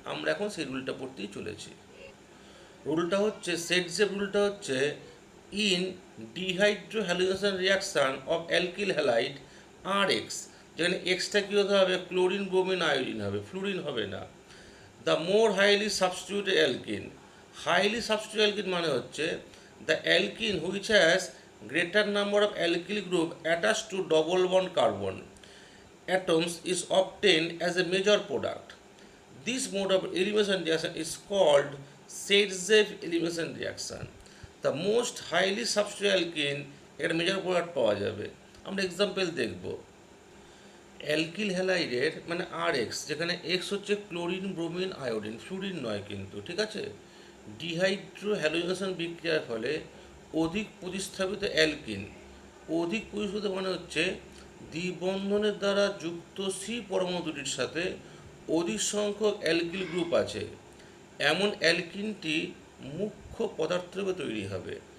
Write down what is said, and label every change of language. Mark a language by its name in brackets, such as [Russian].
[Bangla] আমরা এখন সেই রুলটা পড়তেই চলেছি। রুলটা হচ্ছে, সেট যে রুলটা হচ্ছে, [English] in dehydrohalogenation reaction of alkyl halide R X, [Bangla] যেখানে এক্সটা কী হতে হবে, ক্লোরিন ব্রোমিন আয়োডিন হবে, ফ্লুরিন হবে না। [English] the more highly substituted alkene, highly substituted alkene [Bangla] মানে হচ্ছে [English] The alkene which has greater number of alkyl group attach to double bond carbon atoms is obtained as a major product. This mode of elimination reaction is called Sedgwick elimination reaction. The most highly substituted alkene [Bangla] এর major product পাওয়া যাবে। আমরা example দেখব। Alkyl হ্যালাইডের মানে আর x, যেখানে x হচ্ছে chlorine bromine iodine, fluorine নয় কিন্তু, ঠিক আছে। ডিহাইড্রো হ্যালোজেনেশন বিক্রিয়ার ফলে অধিক প্রতিস্থাপিত অ্যালকিন, অধিক প্রতিস্থাপিত মানে হচ্ছে দ্বিবন্ধনের দ্বারা যুক্ত সি পরমাণু দুটির সাথে অধিক সংখ্যক অ্যালকিল গ্রুপ আছে, এমন অ্যালকিনটি মুখ্য পদার্থ রূপে তৈরি হবে।